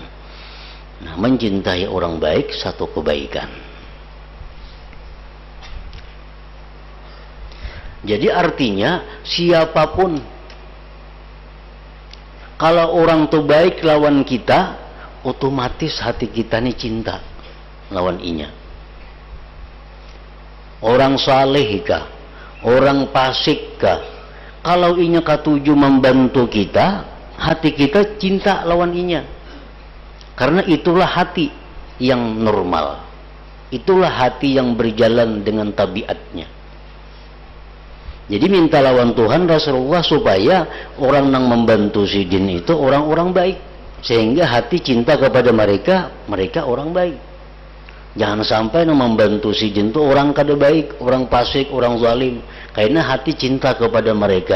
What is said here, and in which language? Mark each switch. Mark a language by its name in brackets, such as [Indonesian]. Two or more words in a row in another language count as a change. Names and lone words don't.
[Indonesian] Nah, mencintai orang baik satu kebaikan. Jadi artinya siapapun, kalau orang itu baik lawan kita, otomatis hati kita ini cinta [Banjar] lawan inya. [Indonesian] Orang saleh kah, orang fasik kah, kalau inya katuju membantu kita, hati kita cinta [Banjar] lawan inya. [Indonesian] Karena itulah hati yang normal. Itulah hati yang berjalan dengan tabiatnya. Jadi minta lawan Tuhan Rasulullah supaya orang yang membantu si jin itu orang-orang baik, sehingga hati cinta kepada mereka, mereka orang baik. Jangan sampai yang membantu si jin itu orang kada baik, orang fasik, orang zalim, karena hati cinta kepada mereka.